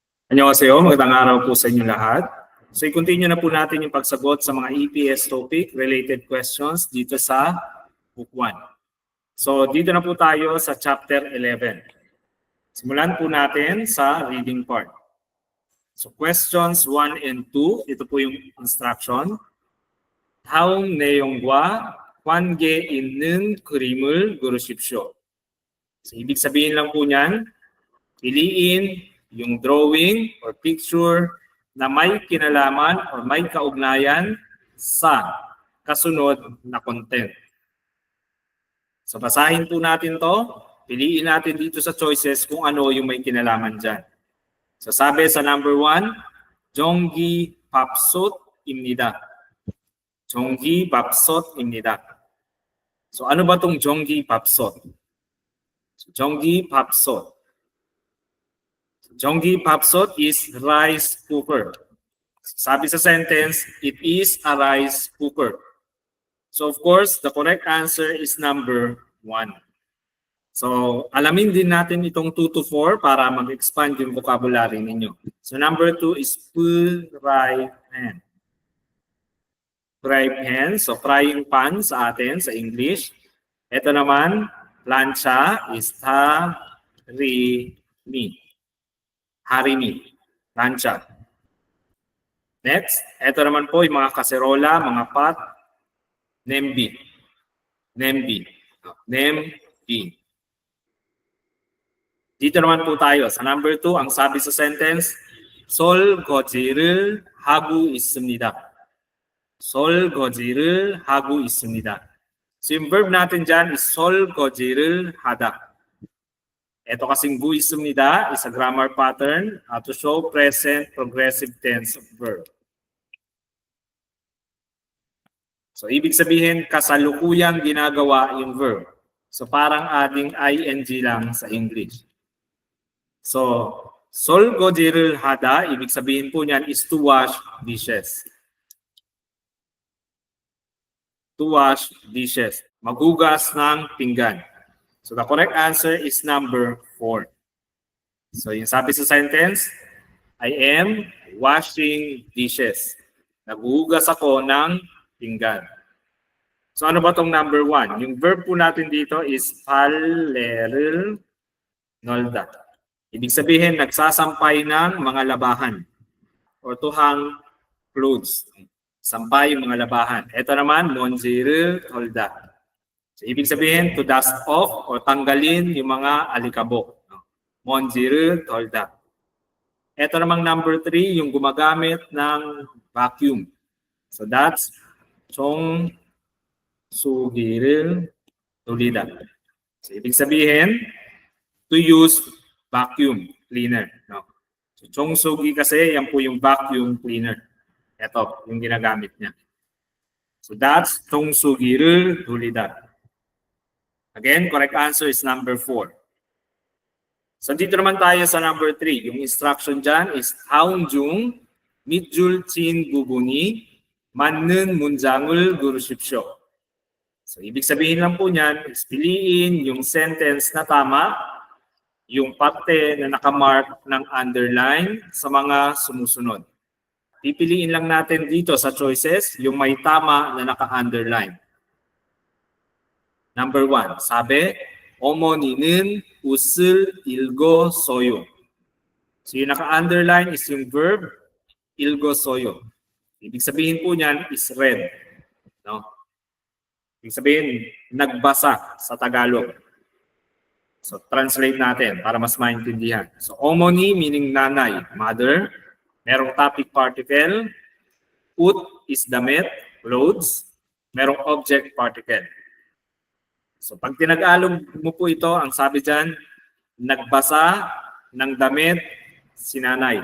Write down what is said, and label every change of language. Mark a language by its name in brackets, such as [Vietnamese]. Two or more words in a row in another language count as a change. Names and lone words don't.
[Filipino] Annyeonghaseyo, magandang araw po sa inyo lahat. So i-continue na po natin yung pagsagot sa mga EPS [English] topic related questions [Filipino] dito sa Book 1. So dito na po tayo sa Chapter 11. Simulan po natin sa reading part. [English] So questions 1 and 2, [Filipino] ito po yung instruction. [Korean] 다음 내용과 관계 있는 그림을 그리십시오. [Filipino] So ibig sabihin lang po niyan, piliin yung drawing or picture na may kinalaman or may kaugnayan sa kasunod na content. So basahin po natin to. Piliin natin dito sa choices kung ano yung may kinalaman dyan. So sabi sa number 1, [Korean] 정기 밥솥입니다. 정기 밥솥입니다. [Filipino] So ano ba tong 정기 밥솥? [Korean] So, 정기 밥솥. 정기 밥솥 [English] is rice cooker. Sabi sa sentence, it is a rice cooker. So of course, the correct answer is number 1. [Filipino] So alamin din natin itong 2 to 4 para mag-expand yung vocabulary ninyo. [English] So number 2 is fry pan. Fry pan, so frying pan [Filipino] sa atin sa [English] English. [Filipino] Ito naman, plancha is harimi. Harimi, plancha. Next, ito naman po yung mga kaserola, mga pot, nembi. [Korean] Nembi. Nembi. [Filipino] Dito naman po tayo. Sa number 2, ang sabi sa sentence, [Korean] 설거지를 하고 있습니다. 설거지를 하고 있습니다. [Filipino] So yung verb natin dyan is [Korean] 설거지를 하다. [English] Ito kasing 있습니다 is a grammar pattern to show present progressive tense of verb. [Filipino] So ibig sabihin kasalukuyang ginagawa yung verb. So parang adding ing lang sa English. [Korean] So 설거지를 하다, [Filipino] ibig sabihin po niyan is [English] to wash dishes. To wash dishes. [Filipino] Maghugas ng pinggan. [English] So the correct answer is number 4. So yung sabi sa sentence, I am washing dishes. [Filipino] Naghuhugas ako ng pinggan. So ano ba tong number 1? Yung verb po natin dito is [Korean] 빨래를 널다. [Filipino] Ibig sabihin, nagsasampay ng mga labahan or [English] to hang clothes. [Filipino] Sampay yung mga labahan. Ito naman, [Korean] 먼지를 털다. [Filipino] So, ibig sabihin, [English] to dust off [Filipino] o tanggalin yung mga alikabok. [Korean] 먼지를 털다. [Filipino] Ito namang number 3, yung gumagamit ng vacuum. [English] So that's 청소기를 돌리다. [Filipino] So ibig sabihin, [English] to use vacuum cleaner. No? [Filipino] So 청소기 kasi, yan po yung [English] vacuum cleaner. [Filipino] Ito, yung ginagamit niya. [English] So that's 청소기를 돌리다. Again, correct answer is number 4. [Filipino] So dito naman tayo sa number 3. Yung instruction dyan is [Korean] 다음 중 밑줄 친 부분이 맞는 문장을 고르십시오. [Filipino] So ibig sabihin lang po niyan is piliin yung sentence na tama, yung parte na nakamark ng underline sa mga sumusunod. Pipiliin lang natin dito sa choices yung may tama na naka-underline. Number 1, sabi, [Korean] 어머니는 옷을 읽었어요. [Filipino] So yung naka-underline is yung verb, 읽었어요. Ibig sabihin po niyan is read. No? Ibig sabihin, nagbasa sa Tagalog. So translate natin para mas maintindihan. So 어머니 meaning nanay, mother. Merong [English] topic particle. [Filipino] Ut is damit, clothes. Merong object particle. So pag tinag-alog mo po ito, ang sabi dyan, nagbasa ng damit si nanay.